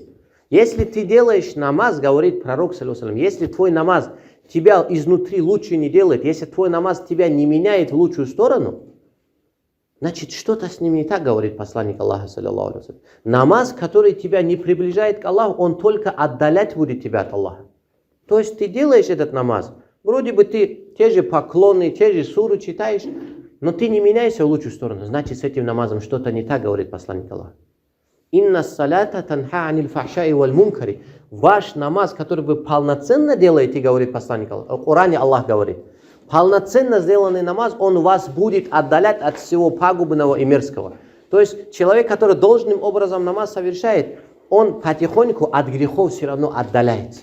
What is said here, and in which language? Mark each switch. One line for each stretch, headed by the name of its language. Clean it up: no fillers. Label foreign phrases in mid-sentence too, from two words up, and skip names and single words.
Russian: Если ты делаешь намаз, говорит пророк, саллиллаху, если твой намаз тебя изнутри лучше не делает, если твой намаз тебя не меняет в лучшую сторону, значит, что-то с ним не так, говорит посланник Аллаха,
Arabic: صلى الله عليه.
Russian: Намаз, который тебя не приближает к Аллаху, он только отдалять будет тебя от Аллаха. То есть ты делаешь этот намаз, вроде бы ты те же поклоны, те же суры читаешь, но ты не меняешься в лучшую сторону. Значит, с этим намазом что-то не так, говорит посланник Аллаха.
Arabic: إن الصلاة تنهى عن الفحشاء والمنكر.
Russian: Ваш намаз, который вы полноценно делаете, говорит посланник Аллаха. В Коране Аллах говорит. Полноценно сделанный намаз, он вас будет отдалять от всего пагубного и мерзкого. То есть человек, который должным образом намаз совершает, он потихоньку от грехов все равно отдаляется.